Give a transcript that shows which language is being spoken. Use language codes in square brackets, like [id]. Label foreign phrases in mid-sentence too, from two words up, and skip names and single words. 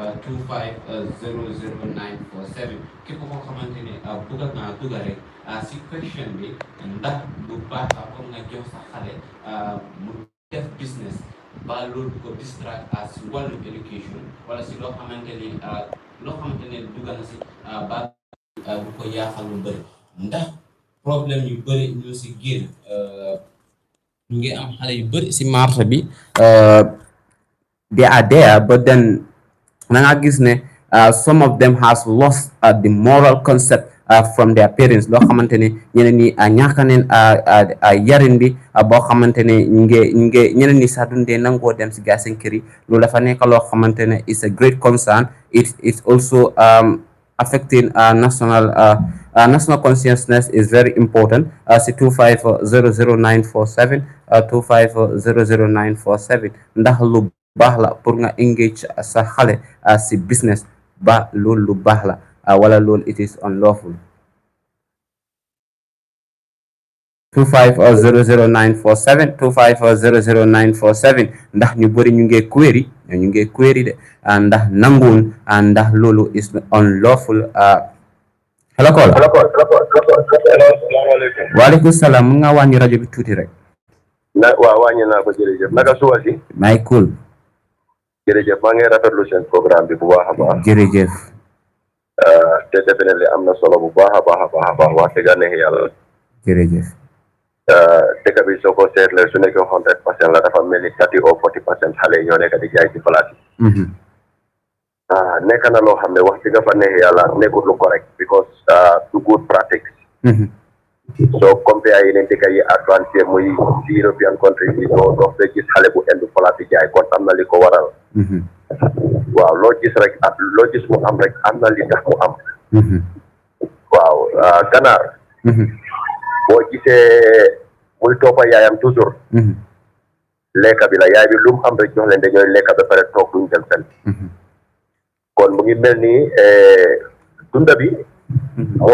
[wo] 2500947 képp koo xamante ne bëgg naa dugga rek si question bi ndax lu baax la pour nga jox sa xale mu def business ba loolu ko distract si wàllum education wala si loo xamante ne dugga na si ba du ko yaaxal lu bëri ndax problème yu bëri ñu si génn ñu ngi am xale yu bëri si marché bi [en] they are there but then [wo] na nga gis ne [en] some of them has lost the moral concept from their parents [wo] loo xamante ne ñeneen ñi ñàkk neen yarin bi boo xamante ne ñu ngi ñeneen ñi sax dundee nangoo dem si gaa seen kër yi loolu dafa nekk loo xamante ne [en] is a great concern it's also affecting national consciousness is very important [wo] si 2500947 2500947 ndax lu baax la pour nga engage sa xale si business ba loolu lu baax la wala loolu [en] it is unlawful [wo] 2500947 2500947 ndax ñu bëri ñu ngi query de ndax nanguun ndax loolu [en] is unlawful hello call [wo] waaleykum salaam mun nga wàññi rajo bi tuuti rek waaw wàññi naa ko jërëjëf naka suba si may cool jërëjëf maa ngi rafetlu seen programme bi bu baax a baax jërëjëf te definitely am na solo bu baax a baax wax dëgg neex yàlla jërëjëf dëkk bi soo ko seetlee su nekkee 100% la dafa mel ni 30 ou 40% xale yi ñoo nekk di jaay ci place yi nekk na loo xam ne wax dëgg fa neex yàlla nekkul lu correct because du [en] good practice [wo] so compare yeneen dëkk yi advancé muy ci [en] European country [wo] bi doo dox ba gis xale bu endu place di jaay kon am na li ko waral waaw loo gis mu am rek am na li tax mu am waaw ganaar boo gisee muy toppa yaayam toujours lekka bi la yaay bi lu mu am rek jox leen dañooy lekka ba pare toog duñ dem fenn kon mu ngi mel ni dunda bi moo